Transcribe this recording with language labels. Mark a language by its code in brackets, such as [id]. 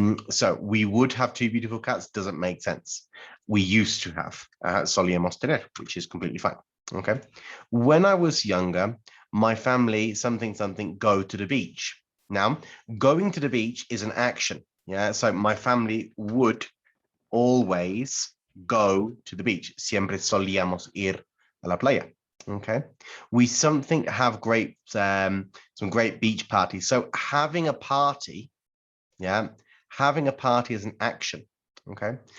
[en] So we would have two beautiful cats doesn't make sense. We used to have [es] solíamos tener, [en] which is completely fine. Okay. When I was younger, my family something go to the beach. Now, going to the beach is an action. Yeah. So my family would always go to the beach. [es] Siempre solíamos ir a la playa. [en] Okay. We have great some great beach parties. So having a party, yeah, having a party is an action. Okay.